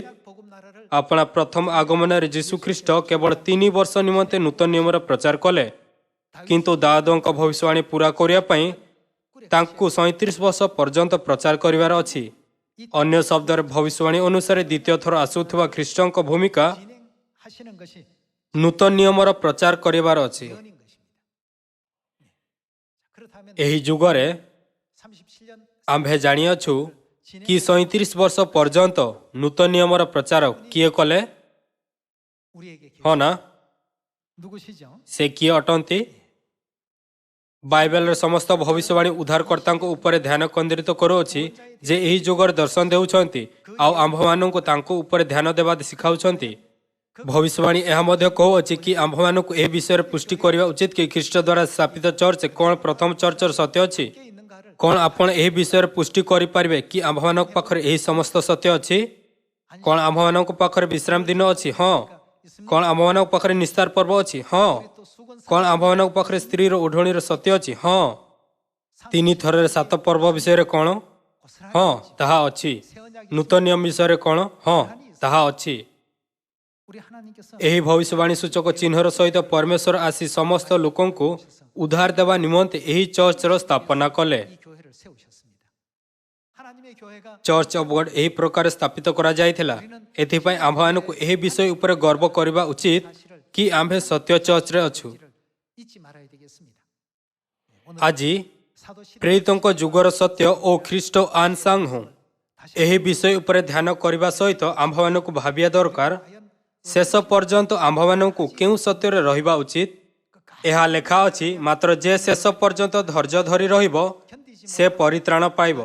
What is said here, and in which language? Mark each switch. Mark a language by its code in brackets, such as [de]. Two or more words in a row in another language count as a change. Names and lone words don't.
[or] ଆପଣା ପ୍ରଥମ ଆଗମନରେ ଯୀଶୁଖ୍ରୀଷ୍ଟ କେବଳ 3 ବର୍ଷ ନିମନ୍ତେ ନୂତନ ନିୟମର ପ୍ରଚାର କଲେ, କିନ୍ତୁ ଦାଉଦଙ୍କ ଭବିଷ୍ୟବାଣୀ ପୂରା କରିବା ପାଇଁ ତାଙ୍କୁ 37 ବର୍ଷ ପର୍ଯ୍ୟନ୍ତ ପ୍ରଚାର କରିବାର ଅଛି। ଅନ୍ୟ ଶବ୍ଦରେ ଭବିଷ୍ୟବାଣୀ ଅନୁସାରେ ଦ୍ୱିତୀୟ ଥର ଆସୁଥିବା ଖ୍ରୀଷ୍ଟଙ୍କ ଭୂମିକା [ko] 하시는 것이 [or] ନୂତନ ନିୟମର ପ୍ରଚାର କରିବାର ଅଛି। [ko] 전인 것입니다. 그렇다면 [or] ଏହି ଯୁଗରେ [ko] 37년 [or] ଆମ୍ଭେ ଜାଣିଅଛୁ କି 37 ବର୍ଷ ପର୍ଯ୍ୟନ୍ତ ନୂତନ ନିୟମର ପ୍ରଚାର କିଏ କଲେ? [ko] 우리에게 [or] ହଁ ନା? [ko] 누구시죠? [or] ସେ କିଏ ଅଟନ୍ତି? ବାଇବେଲର ସମସ୍ତ ଭବିଷ୍ୟବାଣୀ ଉଦ୍ଧାରକର୍ତ୍ତାଙ୍କ ଉପରେ ଧ୍ୟାନ କେନ୍ଦ୍ରିତ କରୁଅଛି, ଯେ ଏହି ଯୁଗରେ ଦର୍ଶନ ଦେଉଛନ୍ତି ଆଉ ଆମ୍ଭମାନଙ୍କୁ ତାଙ୍କ ଉପରେ ଧ୍ୟାନ ଦେବା ଶିଖାଉଛନ୍ତି। ଭବିଷ୍ୟବାଣୀ ଏହା ମଧ୍ୟ କହୁଅଛି କି ଆମ୍ଭମାନଙ୍କୁ ଏହି ବିଷୟରେ ପୁଷ୍ଟି କରିବା ଉଚିତ କି ଖ୍ରୀଷ୍ଟ ଦ୍ୱାରା ସ୍ଥାପିତ ଚର୍ଚ୍ଚ କ'ଣ ପ୍ରଥମ ଚର୍ଚ୍ଚର ସତ୍ୟ ଅଛି? [ko] 께 있는가를 [or] କ'ଣ ଆପଣ ଏହି ବିଷୟରେ ପୁଷ୍ଟି କରିପାରିବେ କି ଆମ୍ଭମାନଙ୍କ ପାଖରେ ଏହି ସମସ୍ତ ସତ୍ୟ ଅଛି? କ'ଣ ଆମ୍ଭମାନଙ୍କ ପାଖରେ ବିଶ୍ରାମ ଦିନ ଅଛି? ହଁ। କ'ଣ ଆମ୍ଭମାନଙ୍କ ପାଖରେ ନିସ୍ତାର ପର୍ବ ଅଛି? ହଁ। [ko] 또 수건 [or] କ'ଣ ଆମ୍ଭମାନଙ୍କ ପାଖରେ ସ୍ତ୍ରୀର ଓଢ଼ଣୀର ସତ୍ୟ ଅଛି? ହଁ। 3 ଥରରେ 7 ପର୍ବ ବିଷୟରେ କ'ଣ? ହଁ, ତାହା ଅଛି। ନୂତନ ନିୟମ ବିଷୟରେ କ'ଣ? ହଁ, ତାହା ଅଛି। [ko] 우리 하나님께서 [or] ଏହି ଭବିଷ୍ୟବାଣୀ ସୂଚକ ଚିହ୍ନର ସହିତ ପରମେଶ୍ୱର ଆସି ସମସ୍ତ ଲୋକଙ୍କୁ ଉଦ୍ଧାର ଦେବା ନିମନ୍ତେ ଏହି ଚର୍ଚ୍ଚର ସ୍ଥାପନା କଲେ। [ko] 이 교회를 세우셨습니다. 하나님의 교회가 [or] ଚର୍ଚ୍ଚ ଅଫ୍ ଗଡ୍ ଏହି ପ୍ରକାର ସ୍ଥାପିତ କରାଯାଇଥିଲା। ଏଥିପାଇଁ ଆମ୍ଭମାନଙ୍କୁ ଏହି ବିଷୟ ଉପରେ ଗର୍ବ କରିବା ଉଚିତ କି ଆମ୍ଭେ ସତ୍ୟ ଚର୍ଚ୍ଚରେ ଅଛୁ। [ko] 잊지 말아야 되겠습니다. [or] ଆଜି [ko] 사도 시대 [or] ପ୍ରେରିତଙ୍କ ଯୁଗର ସତ୍ୟ ଓ ଖ୍ରୀଷ୍ଟ ଆନସାଙ୍ଗ ହୁଁ ଏହି ବିଷୟ ଉପରେ ଧ୍ୟାନ କରିବା ସହିତ ଆମ୍ଭମାନଙ୍କୁ ଭାବିବା ଦରକାର, ଶେଷ ପର୍ଯ୍ୟନ୍ତ ଆମ୍ଭମାନଙ୍କୁ କେଉଁ ସତ୍ୟରେ ରହିବା ଉଚିତ? ଏହା ଲେଖା ଅଛି, ମାତ୍ର ଯେ ଶେଷ ପର୍ଯ୍ୟନ୍ତ ଧୈର୍ଯ୍ୟ ଧରି ରହିବ ସେ ପରିତ୍ରାଣ ପାଇବ।